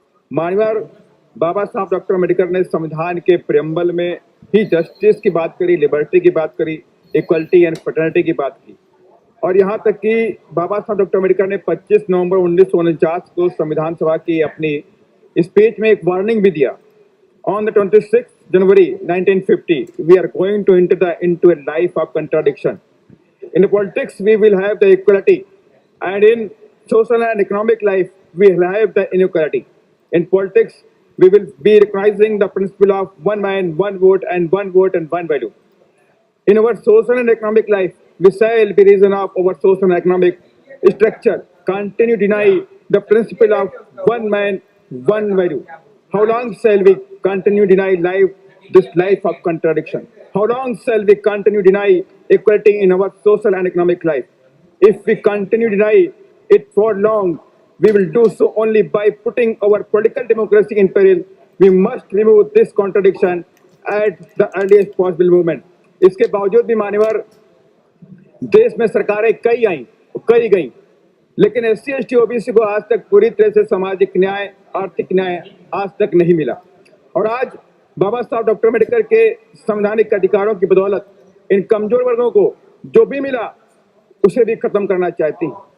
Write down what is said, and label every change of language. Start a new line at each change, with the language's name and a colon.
Hindi: मान्यवर, बाबा साहब डॉक्टर अम्बेडकर ने संविधान के प्रेम्बल में ही जस्टिस की बात करी, लिबर्टी की बात करी, इक्वलिटी एंड फ्रेटर्निटी की बात की, और यहाँ तक कि बाबा साहब डॉक्टर अम्बेडकर ने 25 नवंबर 1949 को संविधान सभा की अपनी स्पीच में एक वार्निंग भी दिया।
English: On the 26th January 1950, we are going to enter into a life of contradiction. In politics, we will have the equality, and in social and economic life, we will have the inequality. In politics, we will be recognizing the principle of one man, one vote, and one value. In our social and economic life, we shall, by reason of our social and economic structure, continue to deny the principle of one man, one value. How long shall we continue deny this life of contradiction? How long shall we continue deny equality in our social and economic life? If we continue deny it for long, we will do so only by putting our political democracy in peril. We must remove this contradiction at the earliest possible moment.
Hindi: इसके बावजूद भी मान्यवर देश में सरकारें कई आई, कई गई, लेकिन SC ST OBC को आज तक पूरी तरह से सामाजिक न्याय, आर्थिक न्याय आज तक नहीं मिला। और आज बाबा साहब डॉक्टर अम्बेडकर के संवैधानिक अधिकारों की बदौलत इन कमजोर वर्गों को जो भी मिला उसे भी खत्म करना चाहती हैं।